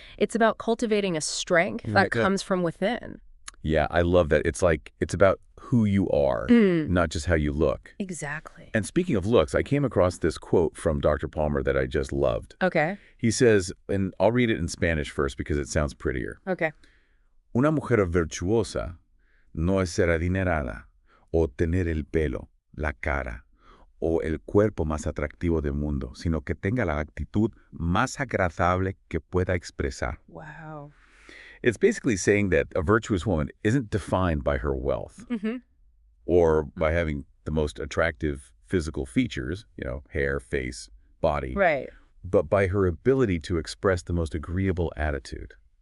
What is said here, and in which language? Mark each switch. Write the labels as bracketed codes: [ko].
[en] It's about cultivating a strength that comes from within. Yeah, I love that. It's about who you are, not just how you look. Exactly. And speaking of looks, I came across this quote from Dr. Palmer that I just loved. Okay. He says, and I'll read it in Spanish first because it sounds prettier. Okay. [es] Una mujer virtuosa no es ser adinerada o tener el pelo, la cara o el cuerpo más atractivo del mundo, sino que tenga la actitud más agradable que pueda expresar. [en] Wow. It's basically saying that a virtuous woman isn't defined by her wealth or by having the most attractive physical features, hair, face, body, Right. but by her ability to express the most agreeable attitude.